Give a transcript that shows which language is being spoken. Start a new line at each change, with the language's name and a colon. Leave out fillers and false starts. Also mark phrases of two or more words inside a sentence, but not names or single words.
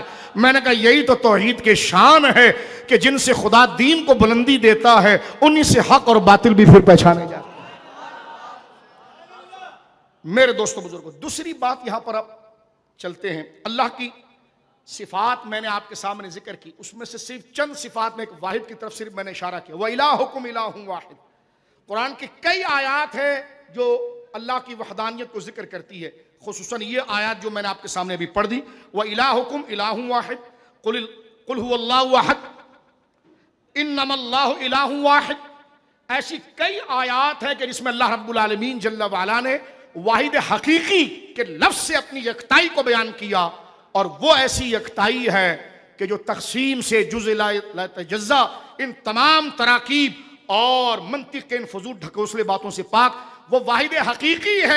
Hindi: मैंने कहा यही तो तौहीद के शान है कि जिनसे खुदा दीन को बुलंदी देता है उन्हीं से हक और बातिल भी फिर पहचाने जाते हैं। मेरे दोस्तों बुजुर्गों, दूसरी बात यहां पर अब चलते हैं। अल्लाह की सिफात मैंने आपके सामने जिक्र की, उसमें से सिर्फ चंद सिफात में एक वाहिद की तरफ सिर्फ मैंने इशारा किया।
Arabic: وإلهكم إله واحد,
Hindi: कुरान की कई आयात है जो अल्लाह की वहदानियत को जिक्र करती है। खुसूसन ये आयत जो मैंने आपके सामने अभी पढ़ दी,
Arabic: وإلهكم إله واحد قل هو الله أحد إنما الله إله واحد,
Hindi: ऐसी कई आयात है कि जिसमें अल्लाह
Arabic: رب العالمين جل وعلا
Hindi: ने वाहिद हकीकी के लफ्ज से अपनी यकताई को बयान किया। और वो ऐसी यकताई है कि जो तकसीम से जुज़
Arabic: لا تتجزأ,
Hindi: इन तमाम तराकीब और मंतिक के इन फजूल ढकोसले बातों से पाक, वो वाहिद हकीकी है।